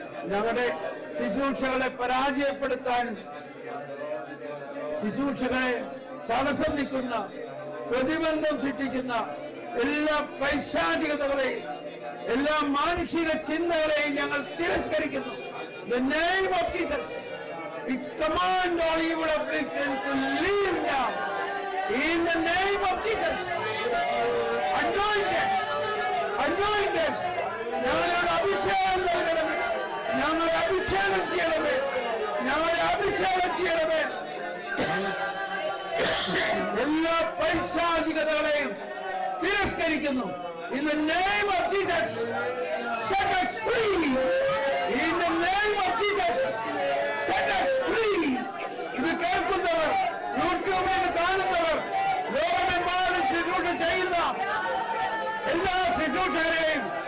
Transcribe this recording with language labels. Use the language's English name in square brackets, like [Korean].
[Malayalam] ഞങ്ങളുടെ ശുശ്രൂഷകളെ പരാജയപ്പെടുത്താൻ, ശുശ്രൂഷകളെ തടസ്സം നിൽക്കുന്ന, പ്രതിബന്ധം സൃഷ്ടിക്കുന്ന എല്ലാ പൈശാചികതകളെയും, എല്ലാ മാനുഷിക ചിന്തകളെയും ഞങ്ങൾ തിരസ്കരിക്കുന്നു. [English] The name of Jesus, we command all evil affliction to leave now. In the name of Jesus, anoint us, anoint us. [Malayalam] ഞങ്ങളുടെ അഭിഷേകം നൽകണമേ, ഞങ്ങളെ അഭിഷേകം ചെയ്യണമേ, ഞങ്ങളെ അഭിഷേകം ചെയ്യണമേ. എല്ലാ പൈശാചികതകളെയും തിരസ്കരിക്കുന്നു. [English] In the name of Jesus, set us free. In the name of Jesus, set us free. [Malayalam] ഇത് കേൾക്കുന്നവർ, യൂട്യൂബിൽ കാണുന്നവർ, ലോകമെമ്പാടും ശുശ്രൂഷ ചെയ്യുന്ന എല്ലാ ശുശ്രൂഷകരെയും